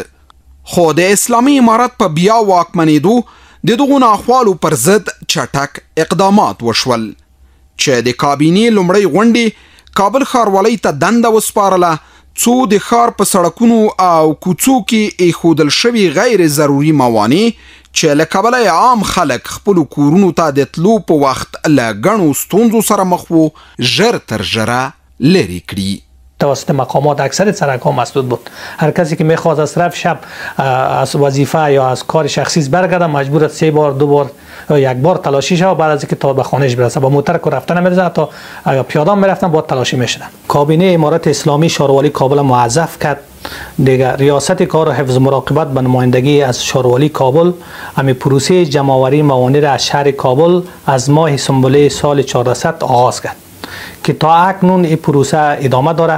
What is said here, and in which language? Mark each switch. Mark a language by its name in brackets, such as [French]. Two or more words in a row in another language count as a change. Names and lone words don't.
[Pashto] خو د اسلامي امارت په بیا واکمنېدو د دغو ناخوالو پر ضد چټک اقدامات وشول چې د کابینې لومړۍ غونډې کابل ښاروالۍ ته دنده وسپارله څو د ښار په سړکونو او کوڅو کې ایښودل شوي غیر ضروري موانع چې له کبله عام خلک خپلو کورونو ته د تلو په وخت له ګڼو ستونزو سره مخ وو ژر تر ژره لرې کړي. [Persian] توسط مقامات اکثر سرک ها مسدود بود. هر کسی که میخواد از طرف شب از وظیفه یا از کار شخصیش برگرده مجبور است 3 بار 2 بار یا 1 بار تلاشی شود بعد از اینکه تا به خانهش برسه. با موتر که رفتن نمیرسه تا یا پیاده میرفتن با تلاشی میشدن. کابینه امارت اسلامی شاروالی کابل موظف کرد دیگه ریاست کار و حفظ مراقبت به نمایندگی از شاروالی کابل همین پروسه جمع‌آوری موانع را از شهر کابل از ماه سنبله سال 1400 آغاز کرد که تا اکنون این پروسه ادامه داره.